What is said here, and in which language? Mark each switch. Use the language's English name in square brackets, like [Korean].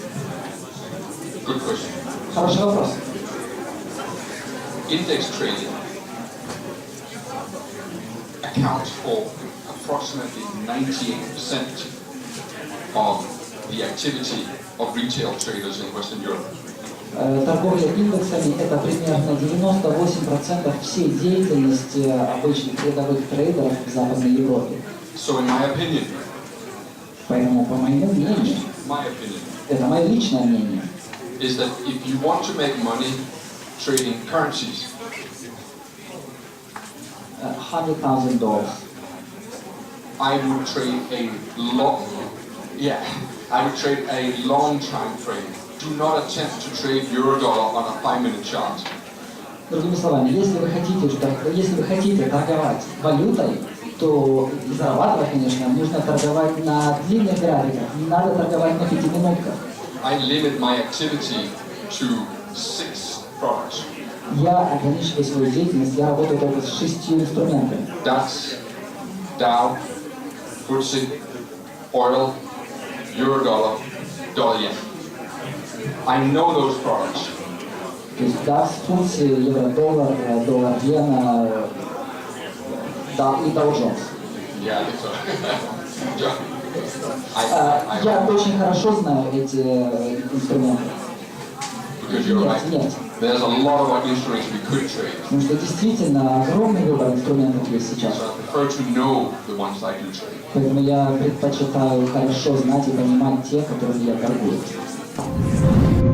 [English] Good question. [Russian] Хороший вопрос. [English] Index trading accounts for approximately 98% of the activity of retail traders in Western Europe. [Russian] Торговля индексами – это примерно 98% всей деятельности обычных рядовых трейдеров в Западной Европе. [English] So in my opinion, [Russian] Поэтому, по моему мнению, это мое личное мнение, [English] is that if you want to make money trading currencies, $100,000. I would trade a long time frame. Do not attempt to trade euro-dollar on a 5-minute chart. [Russian] Другими словами, если вы хотите торговать валютой, то и зарабатывать, конечно, нужно торговать на длинных графиках, не надо торговать на 5 минутках. [English] I limit my activity to 6 products. [Russian] Я ограничиваю свою деятельность, я работаю только с 6 инструментами. [English] DAX, Dow, FTSE, oil, euro-dollar, dollar-yen. I know those products. [Russian] То есть DAX, FTSE, евро-доллар, доллар-иена и Dow Jones. [English] Yeah, I think so. [Russian] Я очень хорошо знаю эти инструменты. [English] Because you're right. [Russian] Нет. [English] There's a lot of instruments we could trade. [Russian] Потому что действительно огромный выбор инструментов есть сейчас. [English] So I prefer to know the ones I do trade. [Russian] Поэтому я предпочитаю хорошо знать и понимать те, которые я торгую.